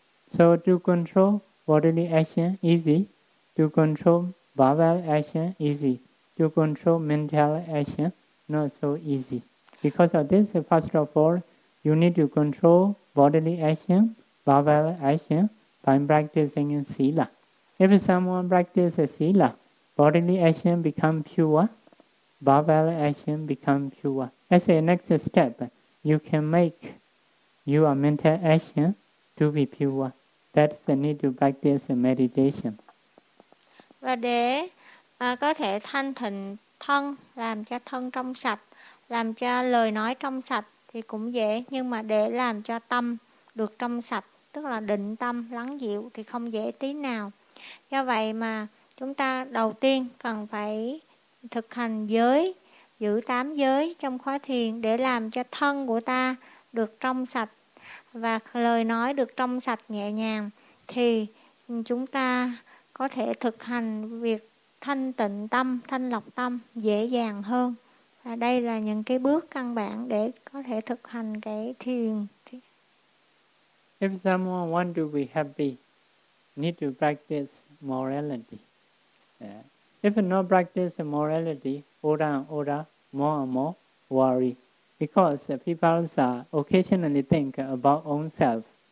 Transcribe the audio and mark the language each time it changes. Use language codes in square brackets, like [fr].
[en] So to control bodily action easy, to control verbal action easy, to control mental action not so easy. Because of this, first of all, you need to control bodily action vowel action by practicing sila. If someone practices sila, bodily action become pure, vowel action become pure. As a next step, you can make your mental action to be pure. That's the need to practice meditation. [vi] Và để có thể thanh tịnh thân, làm cho thân trong sạch, làm cho lời nói trong sạch thì cũng dễ, nhưng mà để làm cho tâm được trong sạch, tức là định tâm, lắng dịu thì không dễ tí nào. Do vậy mà chúng ta đầu tiên cần phải thực hành giới, giữ tám giới trong khóa thiền để làm cho thân của ta được trong sạch và lời nói được trong sạch nhẹ nhàng, thì chúng ta có thể thực hành việc thanh tịnh tâm, thanh lọc tâm dễ dàng hơn. Và đây là những cái bước căn bản để có thể thực hành cái thiền. [en] If someone want to be happy, need to practice morality. If not practice morality, older and older, more and more worry. Because people occasionally think about own self.